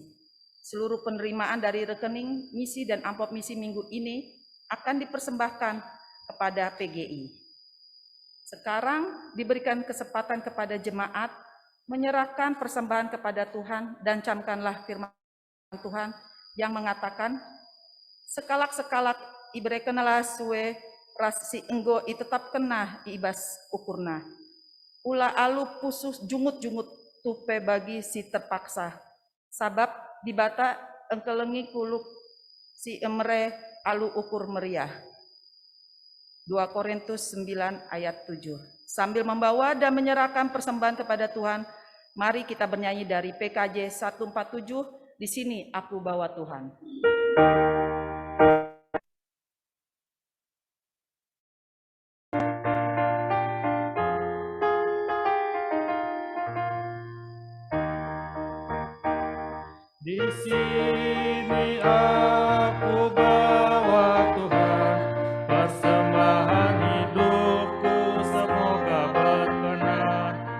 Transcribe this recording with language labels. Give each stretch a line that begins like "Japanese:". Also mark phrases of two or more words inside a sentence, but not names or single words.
Indonesian: Seluruh penerimaan dari rekening misi dan amplop misi minggu ini akan dipersembahkan kepada PGI. Sekarang diberikan kesempatan kepada jemaat menyerahkan persembahan kepada Tuhan dan camkanlah firman Tuhan yang mengatakan,
Batak Karo: sekalak-sekalak ibrekenalah suwe rasi enggo itetap kena ibas ukurna. Ula alu pusus jungut-jungut tupe bagi si terpaksa. Sabab dibata engkelengi kuluk si emre alu ukur meriah.
Indonesian: 2 Korintus 9 ayat 7. Sambil membawa dan menyerahkan persembahan kepada Tuhan, mari kita bernyanyi dari PKJ 147, di sini aku bawa Tuhan. Di sini aku bawa Tuhan, persembahan hidupku semoga berkenan.